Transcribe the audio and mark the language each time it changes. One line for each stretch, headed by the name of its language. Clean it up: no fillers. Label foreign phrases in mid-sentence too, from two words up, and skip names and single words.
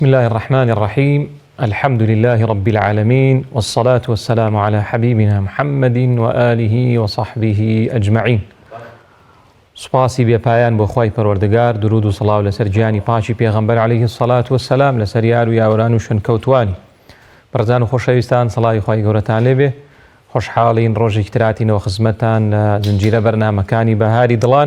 Arabic: بسم الله الرحمن الرحيم. الحمد لله رب العالمين، والصلاة والسلام على حبيبنا محمد وآله وصحبه أجمعين.
Central Kurdish: سپاسی بێپایان بۆ خوای پەروەردگار، درود و سڵاو لەسەر گیانی پاکی پێغەمبەر
Arabic: عەلەیهی السەڵات وەسسەلام،
Central Kurdish: لەسەر یار و یاوەران و شوێنکەوتوانی. بەڕێزان و خۆشەویستان، سەڵاوی خوای گەورەتان لێبێ. خۆشحاڵین ڕۆژێکی تراتینەوە خزمەتان لە زنجیرە بەرنامەکانی بەهاری دڵان.